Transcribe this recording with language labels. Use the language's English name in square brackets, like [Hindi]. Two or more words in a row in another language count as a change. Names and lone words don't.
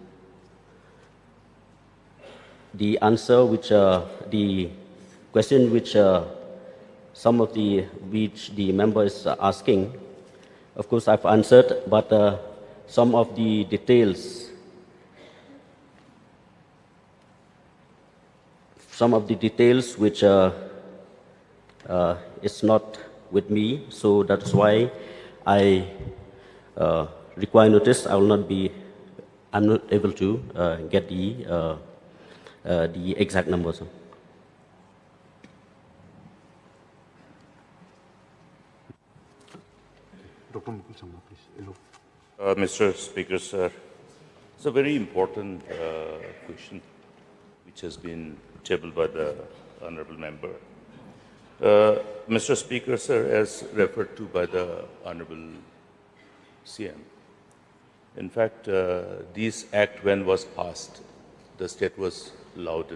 [English] the answer which the question which some of the member is asking, of course I've answered, but some of the details which is not with me, so that's why I require notice. I'm not able to get the exact numbers. Dr. Mukul Sangma, please. Hello. Mr. Speaker, sir, it's a very important question which has been tabled by the Honourable Member. Mr. Speaker, sir, as referred to by the Honourable CM, in fact, this act, when was passed, the state was lauded.